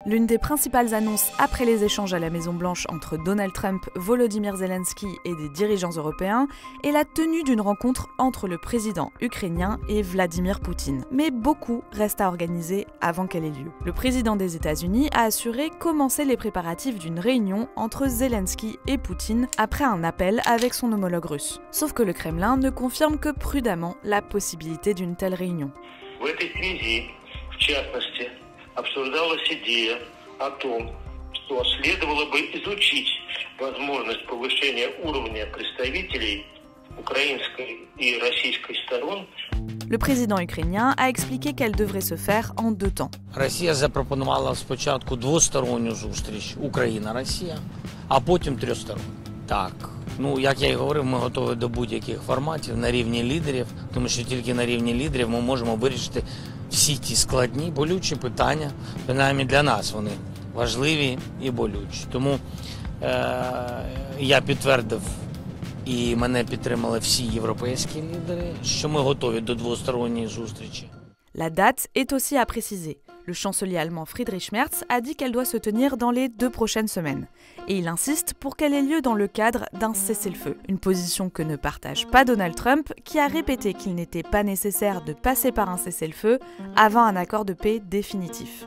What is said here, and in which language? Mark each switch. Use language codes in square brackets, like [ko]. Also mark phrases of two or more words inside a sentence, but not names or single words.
[fr] L'une des principales annonces après les échanges à la Maison-Blanche entre Donald Trump, Volodymyr Zelensky et des dirigeants européens est la tenue d'une rencontre entre le président ukrainien et Vladimir Poutine. Mais beaucoup reste à organiser avant qu'elle ait lieu. Le président des États-Unis a assuré commencer les préparatifs d'une réunion entre Zelensky et Poutine après un appel avec son homologue russe. Sauf que le Kremlin ne confirme que prudemment la possibilité d'une telle réunion. [ru] Обсуждалась идея о том, что следовало бы изучить возможность повышения уровня представителей украинской и российской сторон. [fr] Le président ukrainien a expliqué qu'elle devrait se faire en 2 temps. [uk] Росія запропонувала спочатку двосторонню зустріч Україна-Росія, а потім трьохсторонню. Так. Як я і говорив, ми готові до будь-яких форматів на рівні лідерів, тому що тільки на рівні лідерів ми можемо вирішити всі ті складні, болючі питання, принаймні для нас вони важливі і болючі. Тому я підтвердив, і мене підтримали всі європейські лідери, що ми готові до двосторонньої зустрічі. [fr] La date est aussi à préciser. Le chancelier allemand Friedrich Merz a dit qu'elle doit se tenir dans les 2 prochaines semaines. Et il insiste pour qu'elle ait lieu dans le cadre d'un cessez-le-feu. Une position que ne partage pas Donald Trump, qui a répété qu'il n'était pas nécessaire de passer par un cessez-le-feu avant un accord de paix définitif.